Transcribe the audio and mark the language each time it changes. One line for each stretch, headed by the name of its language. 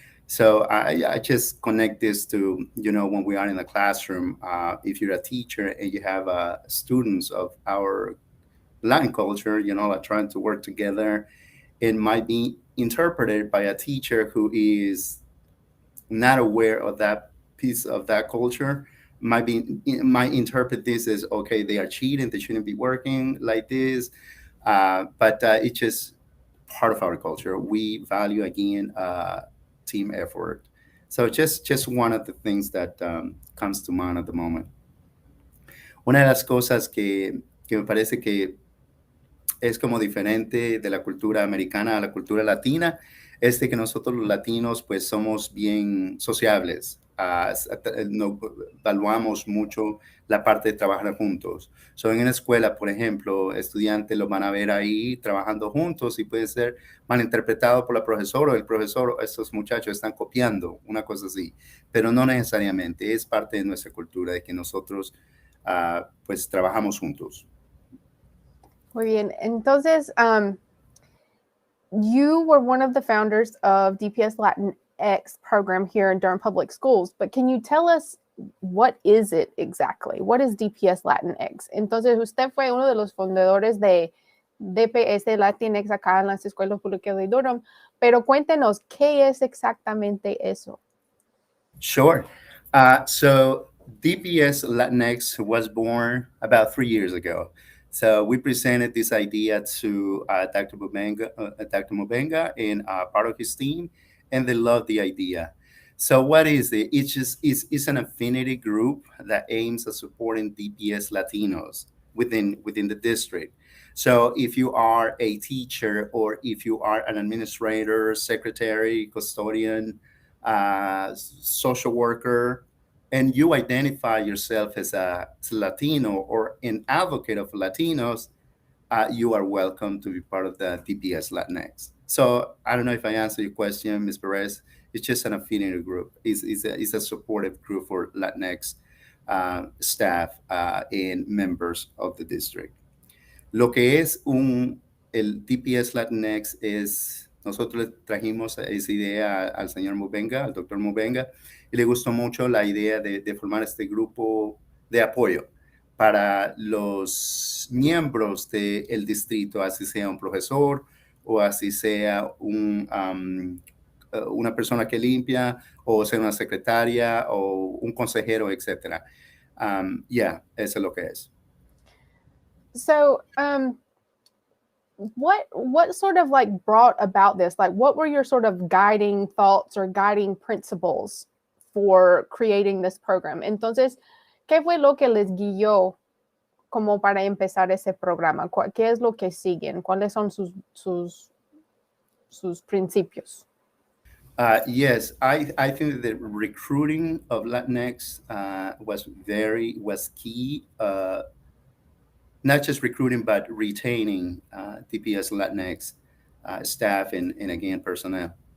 English: So I just connect this to, when we are in the classroom, if you're a teacher and you have students of our Latin culture, like trying to work together, it might be interpreted by a teacher who is not aware of that piece of that culture, might interpret this as, okay, they are cheating, they shouldn't be working like this. But it's just part of our culture. We value, again, team effort. So just one of the things that comes to mind at the moment.
Spanish: Una de las cosas que me parece que es como diferente de la cultura americana a la cultura latina es de que nosotros los latinos pues somos bien sociables. No, evaluamos mucho la parte de trabajar juntos. En una escuela, por ejemplo, estudiantes los van a ver ahí trabajando juntos y puede ser malinterpretado por la profesora o el profesor, estos muchachos están copiando, una cosa así, pero no necesariamente, es parte de nuestra cultura de que nosotros pues trabajamos juntos. Muy bien, entonces,
English: you were one of the founders of DPS Latinx program here in Durham Public Schools, but can you tell us what is it exactly? What is DPS Latinx?
Spanish: Entonces, usted fue uno de los fundadores de DPS Latinx acá en las escuelas públicas de Durham, pero cuéntenos, ¿qué es exactamente eso?
English: Sure. So DPS Latinx was born about 3 years ago. So we presented this idea to Dr. Mubenga and part of his team, and they loved the idea. So what is it? It's an affinity group that aims at supporting DPS Latinos within the district. So if you are a teacher or if you are an administrator, secretary, custodian, social worker, and you identify yourself as a Latino or an advocate of Latinos, you are welcome to be part of the DPS Latinx. So I don't know if I answered your question, Ms. Perez. It's just an affinity group. It's a supportive group for Latinx staff and members of the district.
Spanish: Lo que es el DPS Latinx es, nosotros le trajimos esa idea al señor Mubenga, al doctor Mubenga, y le gustó mucho la idea de formar este grupo de apoyo para los miembros del distrito, así sea un profesor o así sea una persona que limpia o sea una secretaria o un consejero, etc. Eso es lo que es.
English: So, what sort of like brought about this? Like, what were your sort of guiding thoughts or guiding principles for creating this program?
Spanish: Entonces, ¿qué fue lo que les guió como para empezar ese programa? ¿Qué es lo que siguen? ¿Cuáles son sus principios?
English: Yes, I think the recruiting of Latinx was key. Not just recruiting, but retaining DPS Latinx staff and again personnel.